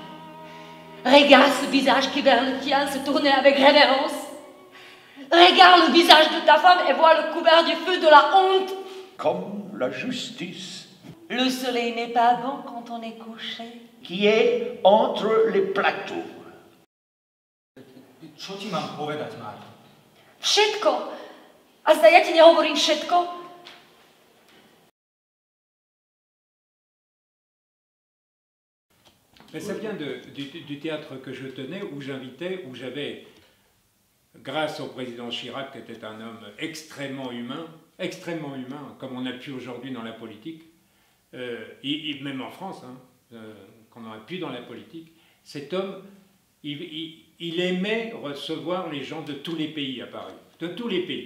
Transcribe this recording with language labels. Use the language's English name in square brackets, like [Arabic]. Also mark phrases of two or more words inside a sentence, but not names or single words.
[French] Regarde ce visage qui vers le tien se tournait avec révérence. Regarde le visage de ta femme et vois le couvert du feu de la honte. Comme la justice. Le soleil n'est pas bon quand on est couché. Qui est entre les plateaux. [Slovak] Všetko. A zda ja ti nehovorím všetko? [French] Mais ça vient du théâtre que je tenais, où j'invitais, où j'avais, grâce au président Chirac, qui était un homme extrêmement humain, comme on a pu aujourd'hui dans la politique, même en France, qu'on a pu dans la politique, cet homme, il aimait recevoir les gens de tous les pays à Paris, de tous les pays.